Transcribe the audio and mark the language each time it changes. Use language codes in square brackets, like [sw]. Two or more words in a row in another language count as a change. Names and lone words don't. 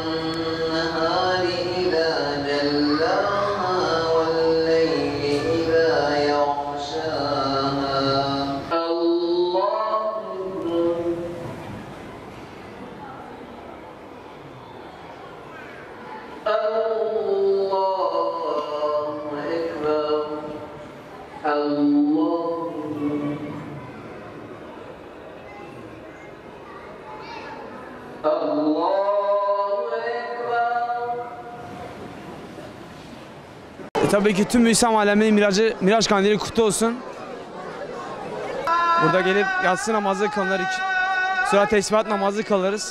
[ar] والنهار إذا جلاها والليل إذا يغشاها الله أكبر الله [tr] Tabii ki tüm İslam aleminin Miraç Kandili kutlu olsun. Burada gelip yatsı namazı kılınır, sonra tesbihat namazı kılırız.